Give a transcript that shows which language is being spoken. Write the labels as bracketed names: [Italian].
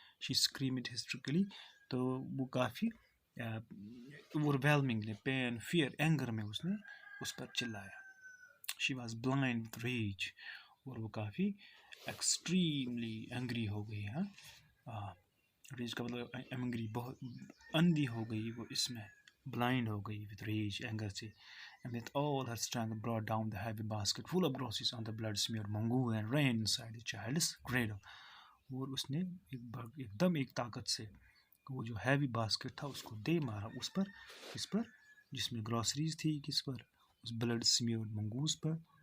[English] she screamed hysterically, [Urdu] تو وہ کافی اوورwhelmingly pain, fair, anger میں اس نے اس پر چلایا. [English] she was blind with rage, [Urdu] اور وہ کافی ایکسٹریملی اینگری ہو گئی. ریج کا مطلب اینگری، بہت اندھی ہو گئی وہ، اس میں بلائنڈ ہو گئی وتھ ریج، اینگر سے. [English] And with all her strength brought down the heavy basket full of groceries on the blood-smeared mongoose and ran inside the child's cradle. [Urdu] اور اس نے ایک دم ایک طاقت سے وہ جو ہیوی باسکٹ تھا اس کو دے مارا اس پر، جس میں گروسریز تھی، کس پر، اس بلڈ سمیئرڈ منگوس پر.